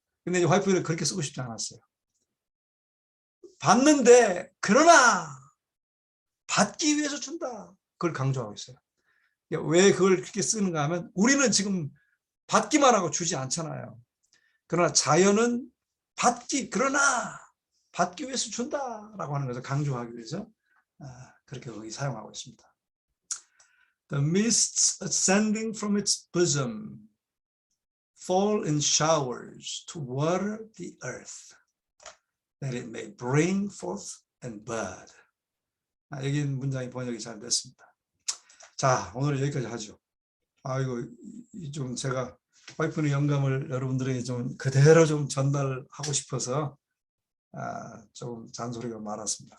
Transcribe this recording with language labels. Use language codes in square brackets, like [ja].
[ko] 근데 이제 화이트는 그렇게 쓰고 싶지 않았어요. 받는데 그러나 받기 위해서 준다. 그걸 강조하고 있어요. 왜 그걸 그렇게 쓰는가 하면 우리는 지금 받기만 하고 주지 않잖아요. 그러나 자연은 그러나 받기 위해서 준다라고 하는 것을 강조하기 위해서 그렇게 거기 사용하고 있습니다. [en] The mists ascending from its bosom fall in showers to water the earth, that it may bring forth and bud. [ko] 여기 문장이 번역이 잘 됐습니다. 자, 오늘 여기까지 하죠. 이거 좀 제가 화이트의 영감을 여러분들에게 좀 그대로 좀 전달하고 싶어서 조금 잔소리가 많았습니다.